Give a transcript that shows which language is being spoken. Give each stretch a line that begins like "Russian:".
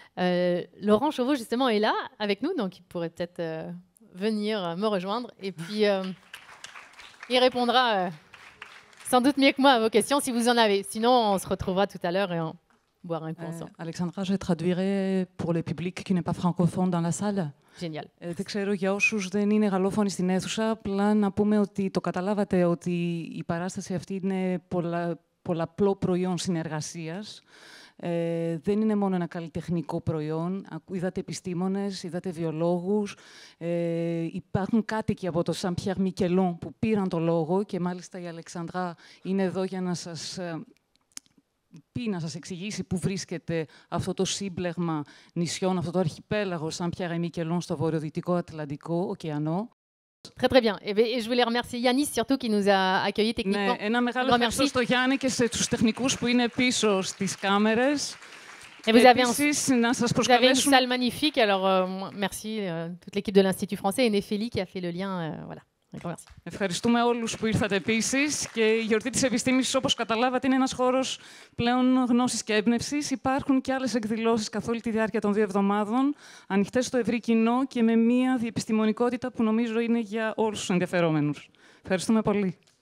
French: Laurent Chauveau, justement, est là avec nous, donc il pourrait peut-être venir me rejoindre, et puis il répondra sans doute mieux que moi à vos questions, si vous en avez. Sinon, on se retrouvera tout à l'heure et on boira un coup ensemble. Alexandra, je traduirai pour le public qui n'est pas francophone dans la salle. Génial.
Greek: Δεν ξέρω για όσους δεν είναι γαλλόφωνοι στην αίθουσα, απλά να πούμε ότι το καταλάβατε ότι η παράσταση αυτή είναι πολλαπλό προϊόν συνεργασίας. Δεν είναι μόνο ένα καλλιτεχνικό προϊόν. Είδατε επιστήμονες, είδατε βιολόγους. Υπάρχουν κάτοικοι από το Saint-Pierre-Miquelon που πήραν το λόγο και μάλιστα η Αλεξανδρά είναι εδώ για να σας πει, να σας εξηγήσει πού βρίσκεται αυτό το σύμπλεγμα νησιών, αυτό το αρχιπέλαγο Saint-Pierre-et-Miquelon στο βορειοδυτικό Ατλαντικό ωκεανό.
French: Très très bien. Et je voulais remercier Yannis surtout qui nous a accueillis techniquement.
Greek: Ναι, ένα μεγάλο ευχαριστώ στο Γιάννη και στους τεχνικούς που είναι πίσω στις κάμερες. Επίσης, να σας προσκαλέσουμε...
French: Vous avez une salle magnifique, alors merci toute l'équipe de l'Institut français et Néphélie qui a fait le lien. Voilà.
Greek: Ευχαριστούμε όλους που ήρθατε επίσης. Και η Γιορτή της Επιστήμης, όπως καταλάβατε, είναι ένας χώρος πλέον γνώσης και έμπνευσης. Υπάρχουν και άλλες εκδηλώσεις καθ' όλη τη διάρκεια των 2 εβδομάδων, ανοιχτές στο ευρύ κοινό και με μια διεπιστημονικότητα που νομίζω είναι για όλους τους ενδιαφερόμενους. Ευχαριστούμε πολύ.